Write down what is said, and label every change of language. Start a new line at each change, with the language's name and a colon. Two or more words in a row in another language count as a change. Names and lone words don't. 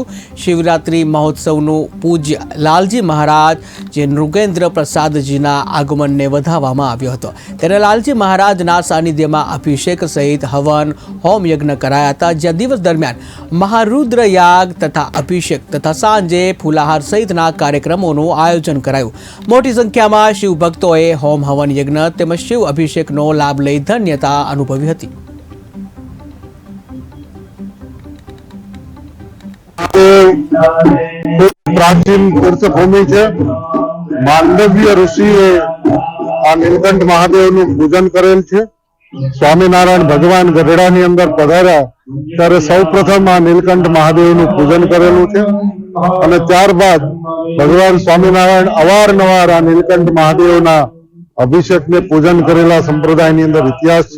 Gujarati: શિવરાત્રી મહોત્સવનું પૂજ્ય લાલજી મહારાજ જે નૃગેન્દ્ર પ્રસાદજીના આગમનને વધાવવામાં આવ્યો હતો, ત્યારે લાલજી મહારાજના સાનિધ્યમાં અભિષેક સહિત હવન હોમ યજ્ઞ કરાયા હતા, જ્યાં દિવસ દરમિયાન મહારુદ્ર યાગ તથા અભિષેક તથા સાંજે ફૂલાહાર સહિતના કાર્યક્રમોનું આયોજન કરાયું। મોટી સંખ્યામાં શિવ ભક્તોએ હોમ હવન યજ્ઞ તેમજ શિવ અભિષેકનો લાભ લઈ ધન્યતા અનુભવી હતી।
Hindi: प्राचीन तीर्थभूमि है।
Gujarati: માંડવ્ય ઋષિએ આ નીલકંઠ મહાદેવ નું પૂજન કરેલ છે। સ્વામીનારાયણ ભગવાન ગઢડાની અંદર પધાર્યા ત્યારે સૌપ્રથમ આ નીલકંઠ મહાદેવ નું પૂજન કરેલું છે અને ત્યારબાદ ભગવાન સ્વામીનારાયણ અવારનવાર આ નીલકંઠ મહાદેવના અભિષેક ને પૂજન કરેલા સંપ્રદાયની અંદર ઇતિહાસ છે।